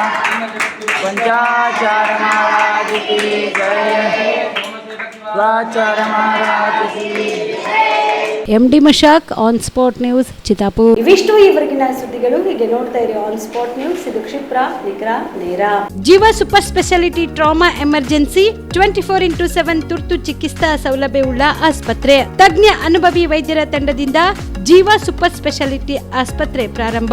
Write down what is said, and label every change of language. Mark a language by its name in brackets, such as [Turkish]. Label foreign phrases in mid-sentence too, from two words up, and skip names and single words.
[Hindi] पंचाचार महाराज की जय. शिवाचार्य महाराज की. [Kannada] MD ಮಶಾಕ್ ಆನ್ ಸ್ಪಾಟ್ ನ್ಯೂಸ್ ಚಿತ್ತಾಪುರ್. ಇವಿಷ್ಟು ಈವರೆಗಿನ ಸುದ್ದಿಗಳು. ಹೀಗೆ ನೋಡ್ತಾ ಇರಿ ಆನ್ ಸ್ಪಾಟ್ ನ್ಯೂಸ್. ಇದು ಕ್ಷಿಪ್ರ, ನಿಖರ, ನೇರ. ಜೀವ ಸೂಪರ್ ಸ್ಪೆಷಾಲಿಟಿ [English] trauma emergency [Kannada] 24x7 ತುರ್ತು ಚಿಕಿತ್ಸಾ ಸೌಲಭ್ಯವುಳ್ಳ ಆಸ್ಪತ್ರೆ. ತಜ್ಞ ಅನುಭವಿ ವೈದ್ಯರ ತಂಡದಿಂದ ಜೀವ ಸೂಪರ್ ಸ್ಪೆಷಾಲಿಟಿ ಆಸ್ಪತ್ರೆ ಪ್ರಾರಂಭ.